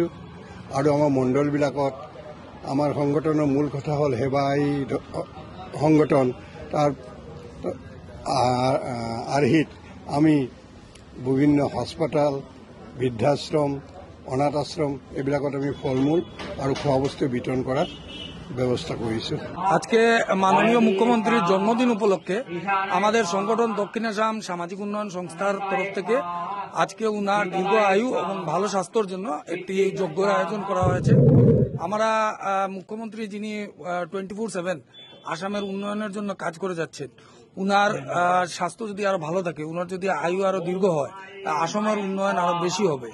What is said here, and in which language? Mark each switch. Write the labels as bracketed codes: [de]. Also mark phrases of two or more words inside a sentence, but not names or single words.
[as] আৰু আমাৰ মণ্ডলবিলাকত আমাৰ সংগঠনৰ মূল কথা হ'ল সেৱাই সংগঠন, তাৰ আৰ্হিত আমি বিভিন্ন হাস্পাতাল, বৃদ্ধাশ্ৰম, অনাথ আশ্রম এইবিলাকত আমি ফল মূল আৰু খোৱা বস্তু বিতৰণ কৰাৰ ব্যবস্থা করেছি। [bn] আজকে মাননীয় মুখ্যমন্ত্রীর জন্মদিন উপলক্ষে আমাদের সংগঠন দক্ষিণ আসাম সামাজিক উন্নয়ন সংস্থার তরফ থেকে আজকে উনার দীর্ঘ আয়ু এবং ভালো স্বাস্থ্যের জন্য একটি যজ্ঞের আয়োজন করা হয়েছে। আমরা মুখ্যমন্ত্রী যিনি 24/7 আসামের উন্নয়নের জন্য কাজ করে যাচ্ছেন, উনার স্বাস্থ্য যদি আরো ভালো থাকে, উনার যদি আয়ু আরো দীর্ঘ হয়, আসামের উন্নয়ন আরো বেশি হবে।